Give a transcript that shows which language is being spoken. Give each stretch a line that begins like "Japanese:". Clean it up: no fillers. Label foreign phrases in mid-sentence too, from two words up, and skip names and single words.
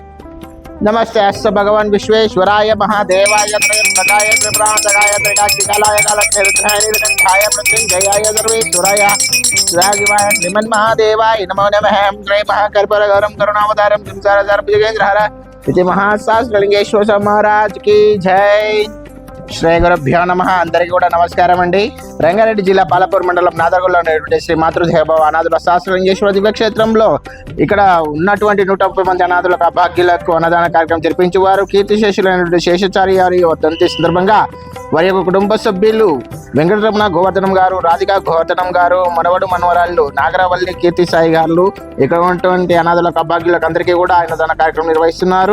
Sanskrit: नमस्ते अस्य भगवान् विश्वेश्वराय महादेवाय त्रयंबकाय त्रिपुरान्तकाय त्रैकाग्निकालाय कालक्षेत्राय नीलकण्ठाय मृत्युञ्जयाय सर्वेश्वराय शिवाय श्रीमन्महादेवाय नमो नमः श्री महाकल्पगौरं करुणावतारं संसारसारभुजगेन्द्रहर इति महाशास्त्रलिंगेश्वर
Hindi: महाराज की जय।
Sanskrit: శ్రీ గురుభ్యో నమః
Telugu: అందరికీ కూడా నమస్కారం అండి। రంగారెడ్డి జిల్లా పాలపూర్ మండలం నాదర్గూడలో ఉన్నటువంటి శ్రీ మాతృదేవభవ అనాథుల సహస్రలింగేశ్వర దివ్యక్షేత్రంలో ఇక్కడ ఉన్నటువంటి 130 మంది అనాథులకు అభాగ్యులకు అన్నదాన కార్యక్రమం జరిపించేవారు కీర్తిశేషులైనటువంటి శేషాచారి గారి వర్ధంతి సందర్భంగా వారి యొక్క కుటుంబ సభ్యులు వెంకటరమణ గోవర్ధనం గారు, రాధికా గోవర్ధనం గారు, మనవడు మనవరాళ్ళు నాగరవల్లి కీర్తి సాయి గారు ఇక్కడ ఉన్నటువంటి అనాథులకు అభాగ్యులకు అందరికీ కూడా అన్నదాన కార్యక్రమం నిర్వహిస్తున్నారు।